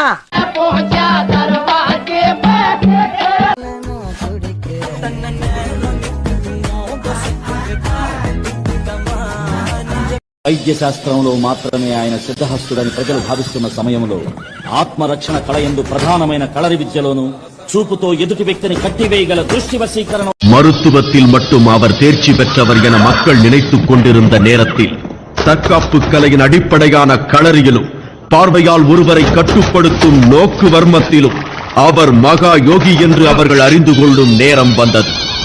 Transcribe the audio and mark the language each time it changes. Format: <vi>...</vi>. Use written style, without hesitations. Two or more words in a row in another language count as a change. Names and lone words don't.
<te>వైద్య శాస్త్రంలో మాత్రమే ఆయన సిద్ధహస్తుడని ప్రజలు భావిస్తున్న సమయంలో ఆత్మరక్షణ కళ యందు ప్రధానమైన కళరి విద్యలోనూ చూపుతో ఎదుటి వ్యక్తిని కట్టివేయగల దృష్టి వశీకరణ</te> <ta>மருத்துவத்தில் மட்டும் அவர் தேர்ச்சி பெற்றவர் என மக்கள் நினைத்துக் கொண்டிருந்த நேரத்தில் தற்காப்பு கலையின் அடிப்படையான களரியிலும் பார்வையால் ஒருவரை கட்டுப்படுத்தும் நோக்கு வர்மத்திலும் அவர் மகா யோகி என்று அவர்கள் அறிந்து கொள்ளும் நேரம் வந்தது.</ta>